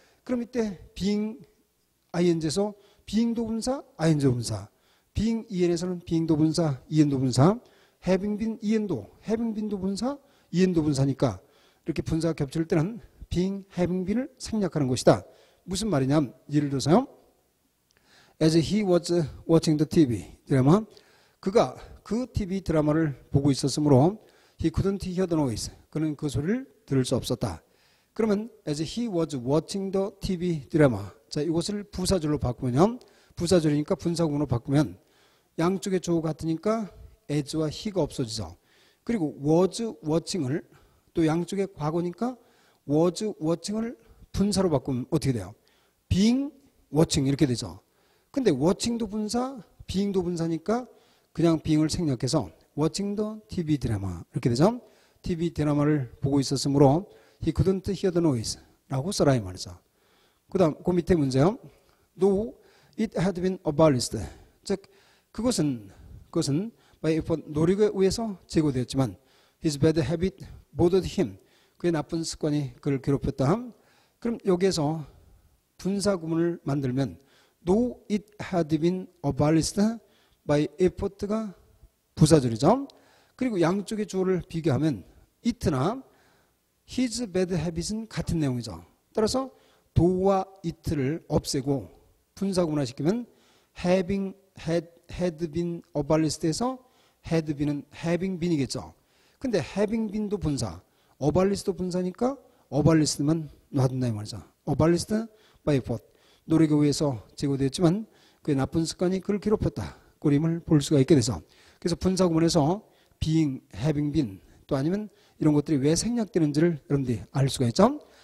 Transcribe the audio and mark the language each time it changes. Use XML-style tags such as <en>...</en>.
<ko>그럼 이때 being ing에서 being도 분사, ing도 분사, being en에서는 being도 분사, en도 분사, having been en도, having been도 분사, en도 분사니까 이렇게 분사가 겹칠 때는 being, having been을 생략하는 것이다. 무슨 말이냐? 예를 들어서요.</ko> <en>As he was watching the TV 드라마,</en> <ko>그가 그 TV 드라마를 보고 있었으므로</ko> <en>he couldn't hear the noise.</en> <ko>그는 그 소리를 들을 수 없었다. 그러면</ko> <en>as he was watching the TV 드라마.</en> <ko>자, 이것을 부사절로 바꾸면요. 부사절이니까 분사구문으로 바꾸면 양쪽의 주어 같으니까 as와 he가 없어지죠. 그리고 was watching을 또 양쪽의 과거니까 was watching을 분사로 바꾸면 어떻게 돼요? being watching 이렇게 되죠. 근데 watching도 분사, being도 분사니까 그냥 being을 생략해서</ko> <en>watching the TV 드라마</en> <ko>이렇게 되죠. TV 드라마를 보고 있었으므로</ko> <en>he couldn't hear the noise</en> <ko>라고 써라 이 말이죠. 그 다음 그 밑에 문제요.</ko> <en>Though it had been abolished.</en> <ko>즉 그것은</ko> <en>by effort</en> <ko>노력에 의해서 제거되었지만</ko> <en>his bad habit bothered him.</en> <ko>그의 나쁜 습관이 그를 괴롭혔다. 그럼 여기에서 분사구문을 만들면</ko> <en>though it had been abolished by effort</en> <ko>가 부사절이죠. 그리고 양쪽의 주어를 비교하면 it나 his bad habits는 같은 내용이죠. 따라서 do와 it를 없애고 분사구문화시키면 having had been abolished had been은 having been이겠죠. 근데 having been도 분사, abolished 분사니까 abolissed만 놔둔다 이 말이죠.</ko> <en>abolished by effort.</en> <ko>노력에 의해서 제거되었지만 그의 나쁜 습관이 그를 괴롭혔다. 그림을 볼 수가 있게 되죠. 그래서 분사구문에서 being, having been 또 아니면 이런 것들이 왜 생략되는지를 여러분들이 알 수가 있죠.</ko>